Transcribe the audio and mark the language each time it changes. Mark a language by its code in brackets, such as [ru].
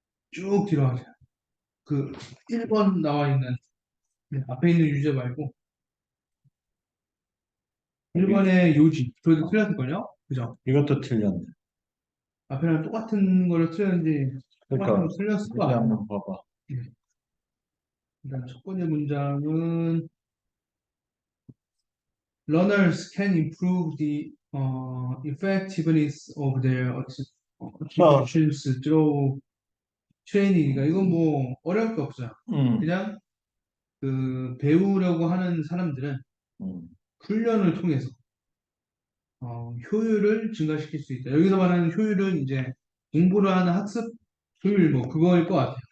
[ko] 쭉 뒤로 하세요. 그 1번 나와 있는, 앞에 있는 유제 말고, 여기 1번의 요지. 저도 틀렸을걸요? 그죠? 이것도 틀렸네. 앞에랑 똑같은 거를 틀렸는지, 똑같은 거 그러니까 틀렸을 거 여기 아니에요? 한번 봐봐. 네. 일단 첫 번째 문장은 [en] Learners can improve the effectiveness of their 어, occupations through training [ko] 이니까 이건 뭐 어려울 게 없어요. 음, 그냥 그 배우려고 하는 사람들은 음, 훈련을 통해서 효율을 증가시킬 수 있다. 여기서 말하는 효율은 이제 공부를 하는 학습 효율 뭐 그거일 것 같아요.